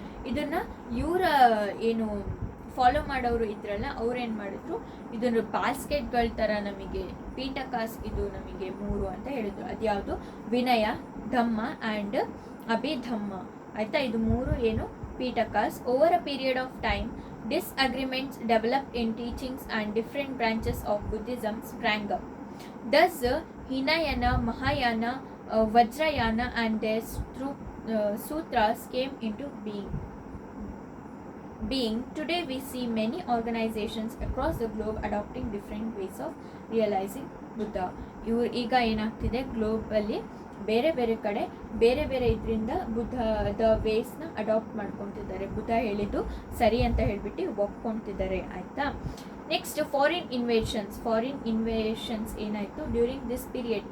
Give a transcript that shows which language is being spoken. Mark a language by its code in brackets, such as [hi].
[kn] ಇದನ್ನು ಇವರ ಏನು ಫಾಲೋ ಮಾಡೋರು ಇದ್ರಲ್ಲ ಅವ್ರೇನು ಮಾಡಿದ್ರು, ಇದನ್ನು ಬಾಸ್ಕೆಟ್ಗಳ ಥರ ನಮಗೆ ಪೀಠಕಾಸ್ ಇದು ನಮಗೆ 3 ಅಂತ ಹೇಳಿದ್ರು. ಅದ್ಯಾವುದು, ವಿನಯ, ಧಮ್ಮ ಆ್ಯಂಡ್ ಅಭಿಧಮ್ಮ ಆಯಿತಾ. ಇದು 3 ಏನು ಪೀಠಕಾಸ್. [en] Over a period of time disagreements developed in teachings and different branches of Buddhism sprang up. Thus, Hinayana, Mahayana, Vajrayana and their sutras came into being. Today we see many organizations across the globe adopting different ways of realizing Buddha. [kn] ಇವರು ಈಗ ಏನಾಗ್ತಿದೆ, ಗ್ಲೋಬಲ್ಲಿ ಬೇರೆ ಬೇರೆ ಕಡೆ ಬೇರೆ ಬೇರೆ ಇದರಿಂದ ಬುದ್ಧದ ವೇಸ್ನ adapt ಮಾಡ್ಕೊತಿದ್ದಾರೆ. Buddha ಹೇಳಿದ್ದು ಸರಿ ಅಂತ ಹೇಳ್ಬಿಟ್ಟು ಒಪ್ಕೊತಿದ್ದಾರೆ ಆಯಿತಾ. [en] Next foreign invasions ಏನಾಯಿತು during this period.